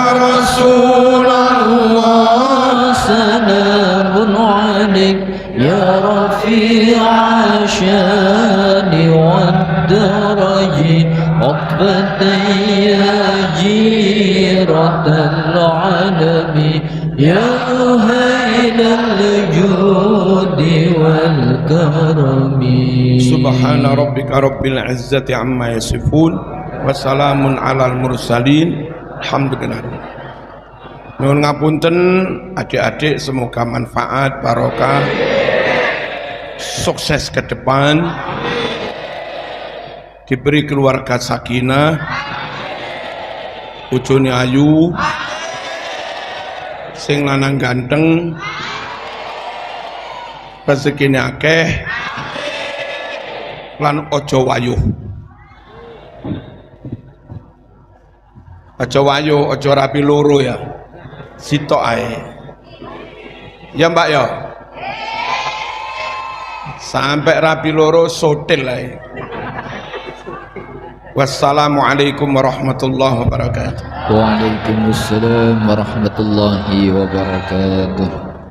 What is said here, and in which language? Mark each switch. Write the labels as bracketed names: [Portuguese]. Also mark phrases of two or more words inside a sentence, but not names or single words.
[Arabic] رسول الله سلام عليك يا رفيع الشان والدرج عقبة يا جيرة العالم يا أهيل الجود والكرم. سبحان ربك رب العزة عما يصفون وسلام على المرسلين الحمد لله. [Javanese] Nuwun ngapunten adik-adik, [Indonesian] semoga manfaat, barokah, sukses ke depan, diberi keluarga sakinah, [Javanese] bojone ayu, sing lanang ganteng, rezekine akeh, lan ojo wayuh. Ojo wayuh, ojo rapi loro ya. Sitok ae. Ya Mbak ya. Sampai rapi loro sotil ae. [Arabic] والسلام عليكم ورحمة الله وبركاته. وعليكم السلام ورحمة الله وبركاته.